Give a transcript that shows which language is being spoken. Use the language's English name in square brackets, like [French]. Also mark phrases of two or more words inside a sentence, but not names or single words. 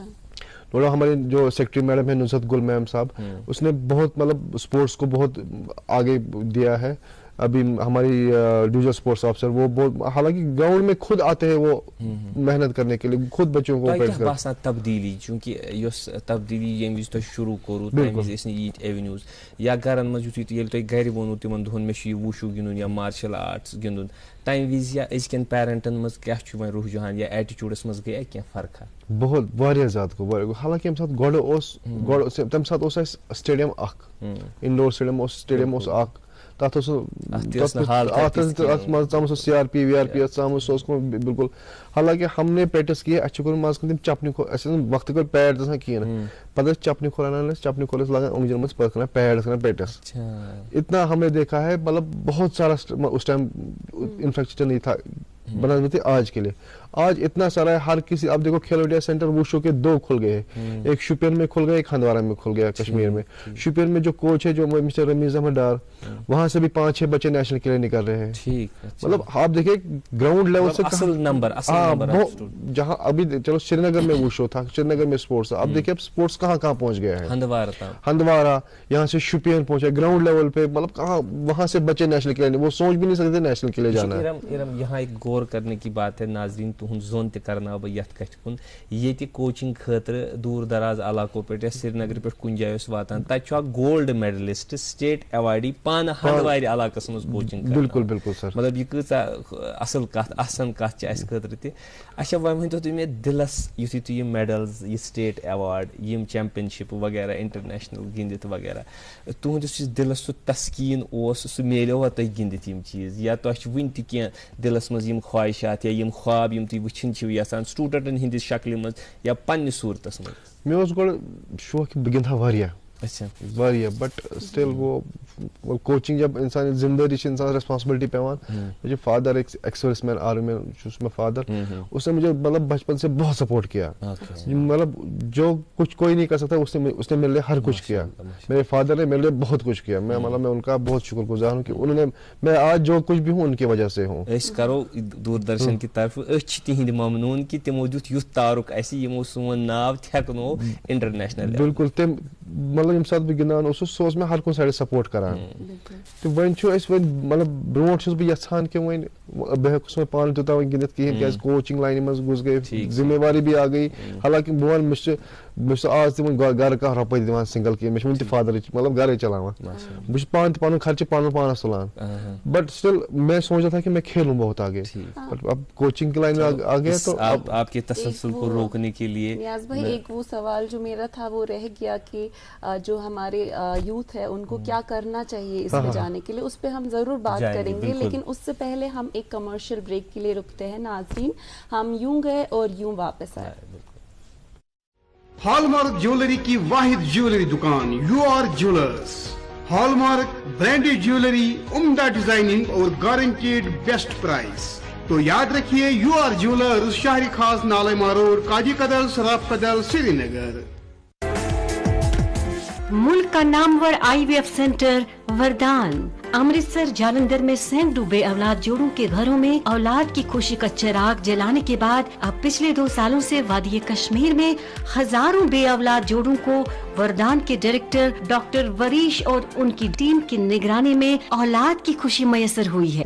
[Urdu] تھوڑا ہمارے جو سیکرٹری میڈم ہے نصرت گل میم صاحب, اس نے بہت مطلب اسپورٹس کو بہت آگے دیا ہے. ابھی ہماری [English] division sports officer [Urdu] وہ بہت, حالانکہ گراؤنڈ میں خود آتے ہیں وہ محنت کرنے کے لیے, خود بچوں کو [Kashmiri] تبدیلی, چونکہ تبدیلی ییٚمہِ وِزِ تۄہہِ شروع کوٚروٕ تَمہِ وِزِ ٲسۍ نہٕ ییٖتۍ ایونیوز, یا گرن منٛز ییٚلہِ تۄہہِ گرِ ووٚنوٕ تِمن دۄہن مےٚ چھُ یہِ ووشو گِنٛدُن یا [English] martial arts [Kashmiri] گِنٛدُن, تَمہِ وِزِ یا أزکٮ۪ن پیرنٹن منٛز کیاہ چھُ وۄنۍ رُحجان یا ایٹِچوٗڈس منٛز گٔیا کینٛہہ فرقا؟ بہت واریاہ زیادٕ گوٚو, حالانکہ ییٚمہِ ساتہٕ گۄڈٕ تَمہِ ساتہٕ اوس اَسہِ سٹیڈیم اکھ, [English] indoor stadium [Kashmiri] اوس اکھ, تتھ اوس ژامُت سُہ CRP وی ژامُت, سُہ اوس بالکل. [Urdu] حالانکہ ہم نے پریکٹس کی, [Kashmiri] اَسہِ چھِ کوٚرمُت منٛزٕ کھنڈ تِم چپنہِ, اَسہِ ٲسۍ وقتہٕ کھۄتہٕ پیڈ دِژان کِہیٖنۍ نہٕ, پتہٕ ٲسۍ چپنہِ کھۄر انان أسۍ, چپنہِ کھۄر ٲسۍ لاگان أنٛگجن منٛز, پتہٕ کران پیڈ ٲسۍ کران پریکٹس. [Urdu] اتنا ہم نے دیکھا ہے, مطلب بہت سارا اس ٹائم انفراسٹرکچر نہیں تھا بنا ہوئے تھے آج کے لیے. آج اتنا سارا ہے ہر کسی. اب دیکھو کھیلو انڈیا سینٹر ووشو کے 2 کھل گئے ہیں, ایک شوپین میں کھل گیا, ایک ہندوارہ میں کھل گیا کشمیر میں. شوپین میں جو کوچ ہے جو مسٹر رمیز احمد ڈار, وہاں سے بھی 5-6 بچے نیشنل کے لیے نکل رہے ہیں. مطلب آپ دیکھیں [English] ground level [Urdu] سے جہاں ابھی چلو سری نگر میں ووشو تھا, سری نگر میں اسپورٹس تھا, اب دیکھیے اب اسپورٹس کہاں کہاں پہنچ گیا ہے. ہندوارہ, یہاں سے شوپین پہنچا [English] ground level [Urdu] پہ, مطلب کہاں وہاں سے بچے نیشنل کے لیے, وہ سوچ بھی نہیں سکتے نیشنل کے لیے جانا ہے. یہاں ایک غور کرنے کی بات ہے ناظرین, [Kashmiri] تہد زون تہ کرناو بہ یتھ کتھ کن, یہ کوچنگ خاطر [Urdu] دور دراز علاقوں پہ [Kashmiri] یا سری نگر پہ کن جائے واتان, تتہ اکھ [English] gold medalist state awardee [Kashmiri] پانہ ہندوارِ علاقس مز کوچنگ. [Urdu] بالکل بالکل سر, [Kashmiri] مطلب یہ کۭژاہ اصل کتھ احسن کتھ اس خاطر تہ. اچھا وۄنۍ ؤنتو تُہۍ مےٚ دِلس یُتھُے تُہۍ یِم میڈلز, یہ سٹیٹ ایوارڈ, یِم چیمپینشپ وغیرہ انٹرنیشنل گِنٛدِتھ وغیرہ, تُہنٛدِس یُس دِلس سُہ تسکیٖن اوس سُہ میلیوا تۄہہِ گِنٛدِتھ یِم چیٖز, یا تۄہہِ چھِ وٕنہِ تہِ کینٛہہ دِلس منٛز یِم خواہشات یا یِم خواب یِم تُہۍ وٕچھِنۍ چھِو یَژھان سٹوٗڈنٛٹَن ہِنٛدِس شکلہِ منٛز یا پنٛنہِ صوٗرتَس منٛز؟ مےٚ اوس گۄڈٕ شوق کہِ بہٕ گِنٛدٕ ہا واریاہ [Urdu] اچھا [Kashmiri] واریاہ [English] but still [Kashmiri] وہ کوچنگ جب انسان ذمہ داری چھِ انسان ریسپانسبلٹی پیوان. [Urdu] مجھے فادر ایک [English] service man [Urdu] آرمی میں [Kashmiri] چھُس میں فادر, [Urdu] اس نے مجھے مطلب بچپن سے بہت سپورٹ کیا, مطلب جو کچھ کوئی نہیں کر سکتا اس نے میرے لیے ہر کچھ کیا. میرے فادر نے میرے لیے بہت کچھ کیا, میں مطلب میں ان کا بہت شکر گزار ہوں کہ انہوں نے, میں آج جو کچھ بھی ہوں ان کی وجہ سے ہوں. [Kashmiri] أسۍ کرو دوٗردرشن کہِ طرفہٕ أسۍ چھِ تِہنٛدۍ ممنوٗن کہِ تِمو دیُت یُتھ تارُک اَسہِ یِمو سون ناو تھٮ۪کنوو انٹرنیشنل. بالکل تٔمۍ مطلب ییٚمہِ ساتہٕ بہٕ گِنٛدان اوسُس سُہ اوس مےٚ ہر کُنہِ سایڈٕ سپورٹ کران. تہٕ وۄنۍ چھُ أسۍ وۄنۍ مطلب برونٛٹھ چھُس بہٕ یژھان کہِ وۄنۍ بہٕ ہٮ۪کوس وۄنۍ پانہٕ تیوٗتاہ وۄنۍ گِنٛدِتھ کِہیٖنۍ کیازِ کوچِنگ لاینہِ منٛز گوٚژھ گٔے ذمہٕ واری بھی آ گٔے. حالانکہِ بہٕ وَنہٕ مےٚ چھُ آز تہِ وۄنۍ گرٕ کانٛہہ رۄپَے دِوان سِنگل کینٛہہ, مےٚ چھُ وٕنہِ تہِ فادرٕچ مطلب گرے چلاوان, بہٕ چھُس پانہٕ تہِ پنُن خرچہٕ پانس تُلان. [English] but still [Urdu] میں سوچا تھا کہ میں کھیلوں بہت آگے, بٹ اب کوچنگ کی لائن میں آ گیا تو آپ کے تسلسل کو روکنے کے لیے. نیاز بھائی ایک وہ سوال جو میرا تھا وہ رہ گیا کہ جو ہمارے یوتھ ہے ان کو کیا کرنا چاہیے اس میں جانے کے لیے, اس پہ ہم ضرور بات کریں گے, لیکن اس سے پہلے ہم ایک کمرشل بریک کے لیے رکتے ہیں. ناظرین ہم یوں گئے اور یوں واپس آئے. [English] hallmark jewellery [Urdu] کی واحد جیولری دکان یو آر جیولرز. [English] hallmark branded jewellery, [Urdu] عمدہ ڈیزائننگ اور [English] guaranteed best price. [Urdu] تو یاد رکھیے یو آر جیولرز, شہری خاص نالما روڈ, قاضی قدل, سراف قدل, سری نگر. ملک کا نامور [English] IVF centre [Urdu] وردان امرتسر جالندھر میں سینکڑوں بے اولاد جوڑوں کے گھروں میں اولاد کی خوشی کا چراغ جلانے کے بعد اب پچھلے 2 سالوں سے وادی کشمیر میں ہزاروں بے اولاد جوڑوں کو وردان کے ڈائریکٹر ڈاکٹر وریش اور ان کی ٹیم کی نگرانی میں اولاد کی خوشی میسر ہوئی ہے.